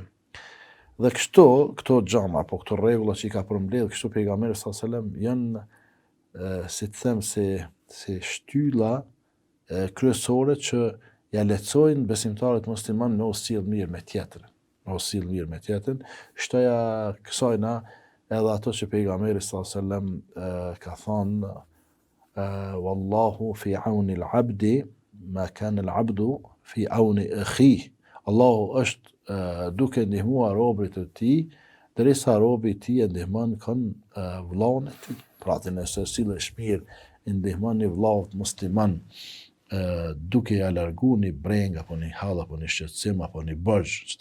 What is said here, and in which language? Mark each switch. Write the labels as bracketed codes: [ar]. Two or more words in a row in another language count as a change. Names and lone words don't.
[sq] Dhe këto gjama, apo këto rregulla që i ka përmbledh kështu pejgamberi [ar] صلى الله عليه وسلم [sq] janë, si të them, si shtylla kryesore që ja lehtësojnë besimtarët musliman me u sill mirë me tjetrin. Shtoja kësajna edhe ato që pejgamberi [ar] صلى الله عليه وسلم [sq] ka thënë, [ar] والله في عون العبد ما كان العبد في عون أخيه. [sq] Allahu është duke ndihmuar robrit të tij, derisa robi i tij e ndihmon vllaun e tij. Pra nëse sillesh mirë, i ndihmon një vllaut musliman, duke ja largu një breng, apo një hall, apo një shqetësim, apo një borxh, që